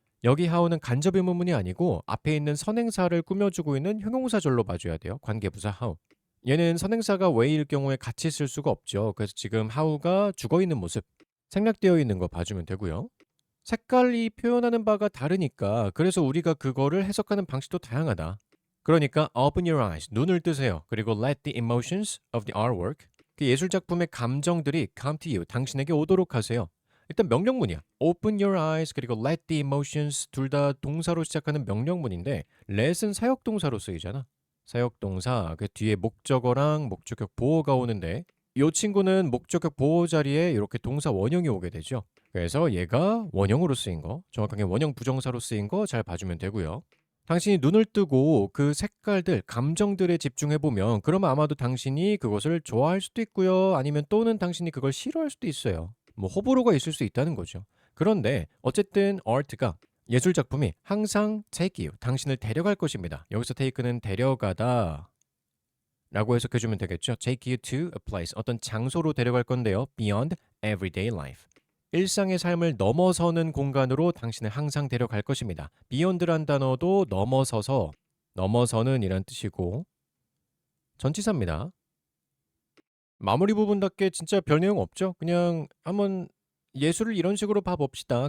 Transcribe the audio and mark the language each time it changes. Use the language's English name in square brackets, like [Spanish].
[Korean] 여기 how는 간접 의문문이 아니고 앞에 있는 선행사를 꾸며주고 있는 형용사절로 봐줘야 돼요. 관계부사 how. 얘는 선행사가 way일 경우에 같이 쓸 수가 없죠. 그래서 지금 how가 죽어있는 모습, 생략되어 있는 거 봐주면 되고요. 색깔이 표현하는 바가 다르니까 그래서 우리가 그거를 해석하는 방식도 다양하다. 그러니까 [English] open your eyes, [Korean] 눈을 뜨세요. 그리고 [English] let the emotions of the artwork, [Korean] 그 예술작품의 감정들이 [English] come to you, [Korean] 당신에게 오도록 하세요. 일단 명령문이야. [English] open your eyes [Korean] 그리고 [English] let the emotions [Korean] 둘 다 동사로 시작하는 명령문인데 let은 사역동사로 쓰이잖아. 사역동사, 그 뒤에 목적어랑 목적격 보어가 오는데 이 친구는 목적격 보어 자리에 이렇게 동사 원형이 오게 되죠. 그래서 얘가 원형으로 쓰인 거, 정확하게 원형 부정사로 쓰인 거 잘 봐주면 되고요. 당신이 눈을 뜨고 그 색깔들, 감정들에 집중해보면 그러면 아마도 당신이 그것을 좋아할 수도 있고요. 아니면 또는 당신이 그걸 싫어할 수도 있어요. 뭐 호불호가 있을 수 있다는 거죠. 그런데 어쨌든 art가 예술작품이 항상 [English] take you, [Korean] 당신을 데려갈 것입니다. 여기서 take는 데려가다 라고 해석해주면 되겠죠. [English] take you to a place, [Korean] 어떤 장소로 데려갈 건데요. [English] beyond everyday life. [Korean] 일상의 삶을 넘어서는 공간으로 당신을 항상 데려갈 것입니다. beyond란 단어도 넘어서서, 넘어서는 이란 뜻이고 전치사입니다. 마무리 부분답게 진짜 별 내용 없죠. 그냥 한번 예술을 이런 식으로 봐봅시다.